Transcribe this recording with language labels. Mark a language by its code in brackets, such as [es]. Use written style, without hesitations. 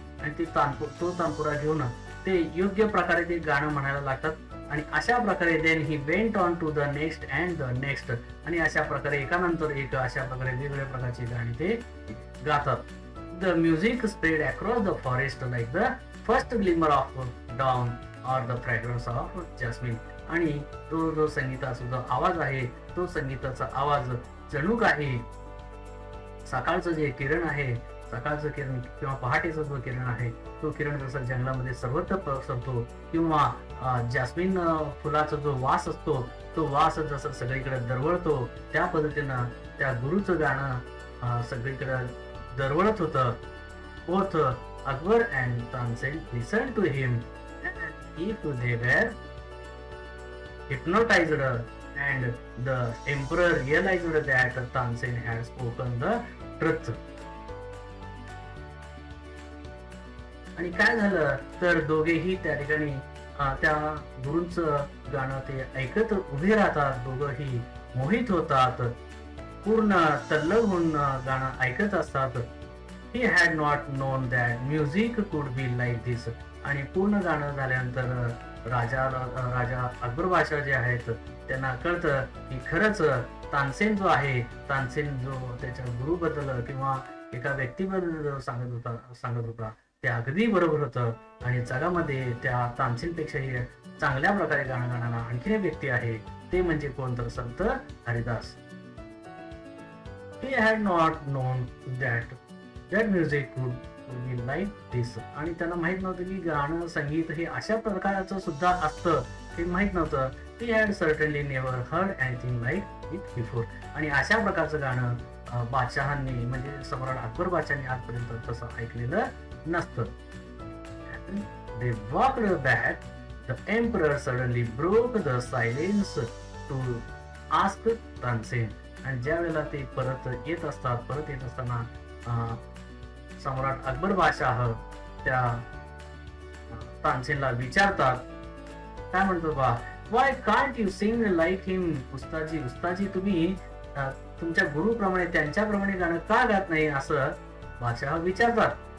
[mr] आणि तो तानपुरा घेऊन ते योग्य प्रकारे ते गाणं म्हणायला लागतात. आणि अशा प्रकारे [en] then he went on to the next [mr] and the next. आणि अशा प्रकारे एकानंतर एक अशा प्रकारे वेगवेगळ्या प्रकारची गाणी ते गातात. [en] The music spread across the forest like the first glimmer of dawn or the fragrance of jasmine. [mr] आणि तो जो संगीताचा जो आवाज आहे, तो संगीताचा आवाज जणू काही सकाळचं जे किरण आहे, सकाळचं किरण किंवा पहाटेचा जो किरण आहे, तो किरण जसं जंगलामध्ये सर्वत्र पसरतो किंवा जास्मिन फुलाचा जो वास असतो, तो वास जसं सगळीकडे दरवळतो, त्या पद्धतीनं त्या गुरुचं गाणं सगळीकडे दरवळत होतं. [en] Both Akbar and Tansen listened to him, and if they were hypnotized, and the emperor realized that Tansen had spoken the truth. [mr] आणि काय झालं तर दोघेही त्या ठिकाणी त्या गुरूंचं गाणं ते ऐकत उभे राहतात. दोघंही मोहित होतात, पूर्ण तल्लग होऊन गाणं ऐकत असतात. [en] He had not known that music could be like this. [mr] आणि पूर्ण गाणं झाल्यानंतर राजा अकबर बादशाह जे आहेत त्यांना कळतं की खरंच तानसेन जो आहे, तानसेन जो त्याच्या गुरुबद्दल किंवा एका व्यक्तीबद्दल सांगत होता ते अगदी बरोबर होतं. आणि जगामध्ये त्या तानसेनपेक्षाही चांगल्या प्रकारे गाणं गाणारा आणखी एक व्यक्ती आहे, ते म्हणजे कोण तर संत Haridas. [en] He had not known that music would be like this. [mr] आणि त्यांना माहित नव्हतं की गाणं संगीत हे अशा प्रकारचं सुद्धा असतं, हे माहित नव्हतं. [en] He had certainly never heard anything like it before. [mr] आणि अशा प्रकारचं गाणं बादशहांनी म्हणजे सम्राट अकबर बादशहांनी आजपर्यंत तसं ऐकलेलं नसतं. [en] They walked back. The emperor suddenly broke the silence to ask Tansen. [mr] आणि ज्या वेळेला ते परत येत असताना सम्राट अकबर बादशाह त्या तानसेनला विचारतात, काय म्हणतो बा, [en] why can't you sing like him [mr] उस्ताजी तुम्ही तुमच्या गुरुप्रमाणे त्यांच्याप्रमाणे गाणं का गात नाही असं बादशाह विचारतात.